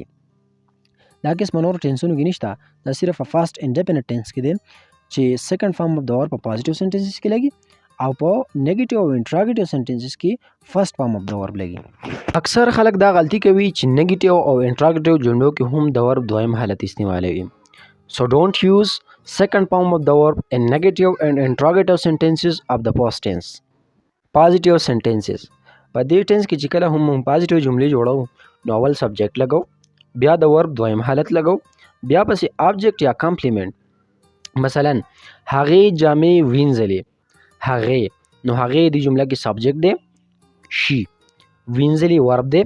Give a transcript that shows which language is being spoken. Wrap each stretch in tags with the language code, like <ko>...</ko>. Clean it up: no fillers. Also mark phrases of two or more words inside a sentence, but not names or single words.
<ps>دا قسم نور ټینسونو کې نشته. دا صرف په</ps> <en>past independent tense</en> <ps>کې دی چې</ps> <en>second form of the verb</en> <ps>په</ps> <en>positive sentences</en> <ps>کې لګي او په نیگیټیو او</ps> <en>interrogative sentences</en> <ps>کې</ps> <en>first form of the verb</en> <ps>لګي. اکثر خلک دا غلطي کوي چې نیگیټیو او انټراګیټیو جملو کې هم د ورب دویم حالت استعمالوي.</ps> <en>So don't use second form of the verb in negative and interrogative sentences of the past tense. Positive sentences.</en> <ps>په دې ټینس کې چې کله هم پازیټیو جملې جوړو نو اول سبجیکټ لګو، بیا د ورب دویم حالت لګو، بیا پسې آبجیکټ یا کمپلیمنٹ. مثلا هغې جامې وینځلې. هغې نو هغې د جمله کې سبجیکټ دی شي، وینځلې ورب دی.</ps>